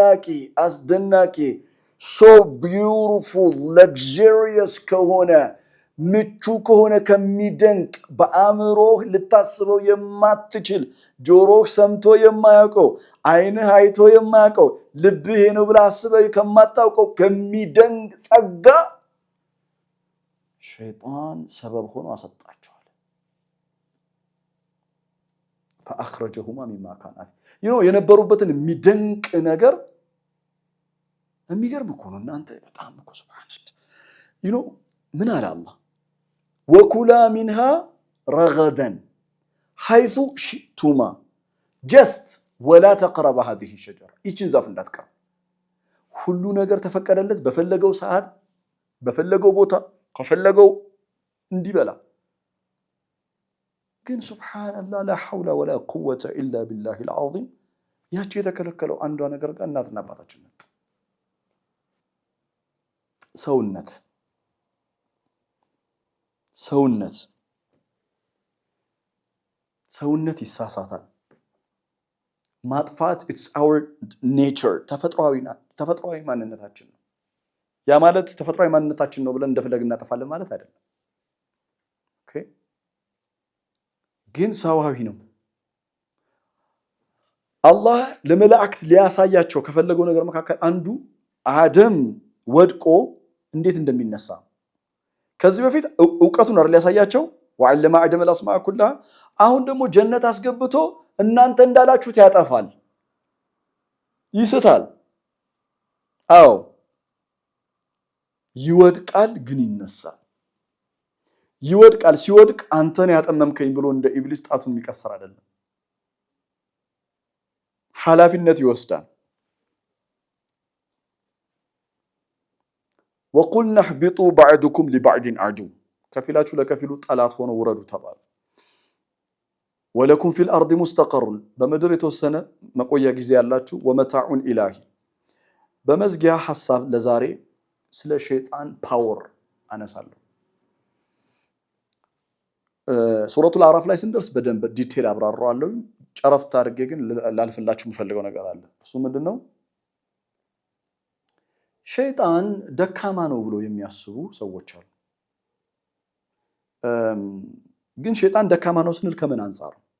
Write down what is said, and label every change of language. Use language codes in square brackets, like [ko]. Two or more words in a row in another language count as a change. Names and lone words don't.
[am] አስደናቂ [en] so beautiful [am] ለግዠሪየስ ከሆነ ምቹ ከሆነ ከሚደንቅ በአእምሮህ ልታስበው የማትችል ጆሮህ ሰምቶ የማያውቀው ዓይንህ አይቶ የማያውቀው ልብህ ነው ብለህ አስበህ ከማታውቀው ከሚደንቅ ጸጋ ሸይጣን ሰበብ ሆኖ አሰጣቸዋል። [ar] فأخرجهما مما كان فيه [am] የነበሩበትን የሚደንቅ ነገር የሚገርም እኮ ነው እናንተ በጣም እኮ ሱብሃንአላህ ምን አለ አላህ [ar] وكلا منها رغدا حيث شئتما [am] just [ar] ولا تقرب هذه الشجرة [am] ይችን ዛፍ እንዳትቀርቡ ሁሉ ነገር ተፈቀደለት በፈለገው ሰዓት በፈለገው ቦታ ከፈለገው እንዲበላ ግን ሱብሃንአላህ [ar] لا حول ولا قوة إلا بالله العظيم [am] ያቺ የተከለከለው አንዷ ነገር ጋር እናትና አባታችን መጡ ሰውነት ይሳሳታል ማጥፋት [en] it's our nature [am] ተፈጥሯዊ ማንነታችን ነው ያ ማለት ተፈጥሯዊ ማንነታችን ነው ብለን እንደፈለግን እናጠፋለን ማለት አይደለም ኦኬ ግን ሰዋዊ ነው አላህ ለመላእክት ሊያሳያቸው ከፈለገው ነገር መካከል አንዱ አደም ወድቆ እንዴት እንደሚነሳ ከዚህ በፊት ዕውቀቱን አይደል ያሳያቸው [ar] وعلم آدم الاسماء كلها [am] አሁን ደግሞ ጀነት አስገብቶ እናንተ እንዳላችሁት ያጠፋል ይስታል አዎ ይወድቃል ግን ይነሳል ይወድቃል ሲወድቅ አንተን ያጠመምከኝ ብሎ እንደ ኢብሊስ ጣቱን የሚቀሰር አይደለም ሐላፊነት ይወስዳል [ar] وقلنا اهبطوا بعضكم لبعض عدو [am] ከፊላችሁ ለከፊሉ ጠላት ሆኖ ወረዱ ተባለ [ar] ولكم في الارض مستقر [am] በመድር የተወሰነ መቆያ ጊዜ ያላችሁ [ar] ومتاع الهي [am] በመዝጊያ ሐሳብ ለዛሬ ስለ ሸይጣን ፓወር አነሳለሁ ሱረቱል አዕራፍ ላይ ስንደርስ በደንብ ዲቴል አብራራዋለሁ ጨረፍታ አድርጌ ግን ላልፈላችሁ የምፈልገው ነገር አለ እሱ ምንድነው ሸይጣን ደካማ ነው ብሎ የሚያስቡ ሰዎች አሉ ግን ሸይጣን ደካማ ነው ስንል ከምን አንፃር